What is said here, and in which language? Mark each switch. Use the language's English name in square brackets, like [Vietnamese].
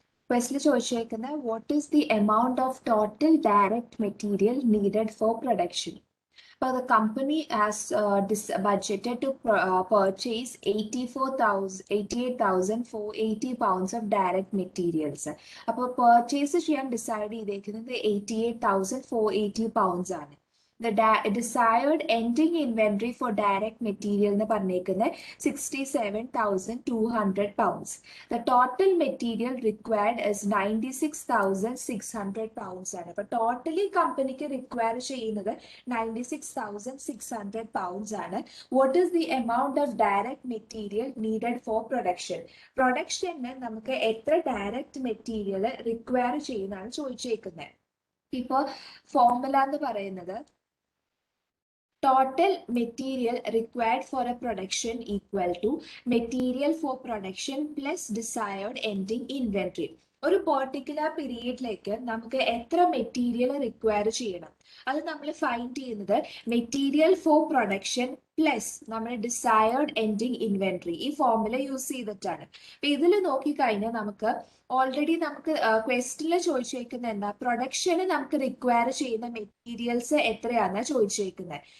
[English] Question [Malayalam] ചോദിച്ചേക്കുന്നത് [English] what is the amount of total direct material needed for production? But the company has budgeted to purchase 88,480 pounds of direct materials. [Malayalam] അപ്പോൾ purchase ചെയ്യാൻ decide ചെയ്തേക്കുന്നത് 88,480 pounds ആണ്. [English] The desired ending inventory for direct material [Malayalam] എന്ന് പറഞ്ഞേക്കുന്നത് [English] 67,200 pounds. The total material required is 96,600 pounds [Malayalam] ആണ്. അപ്പോൾ totally കമ്പനിക്ക് require ചെയ്യുന്നത് 96,600 pounds ആണ്. [English] What is the amount of direct material needed for production? [Malayalam] Production നമുക്ക് എത്ര ഡയറക്റ്റ് മെറ്റീരിയൽ റിക്വയർ ചെയ്യുന്നതാണ് ചോദിച്ചേക്കുന്നത്. ഇപ്പോൾ ഫോർമുല എന്ന് പറയുന്നത് [English] total material required for a production equal to material for production plus desired ending inventory. [Malayalam] ഒരു particular പീരീഡിലേക്ക് നമുക്ക് എത്ര material require ചെയ്യണം അത് നമ്മൾ ഫൈൻഡ് ചെയ്യുന്നത് മെറ്റീരിയൽ ഫോർ പ്രൊഡക്ഷൻ പ്ലസ് നമ്മുടെ ഡിസയേർഡ് എൻഡിങ് ഇൻവെന്ററി ഈ ഫോർമുല യൂസ് ചെയ്തിട്ടാണ്. അപ്പൊ ഇതിൽ നോക്കിക്കഴിഞ്ഞാൽ നമുക്ക് ഓൾറെഡി നമുക്ക് ക്വസ്റ്റിനിൽ ചോദിച്ചേക്കുന്ന എന്താ പ്രൊഡക്ഷന് നമുക്ക് റിക്വയർ ചെയ്യുന്ന മെറ്റീരിയൽസ് എത്രയാണെന്നാണ് ചോദിച്ചേക്കുന്നത്.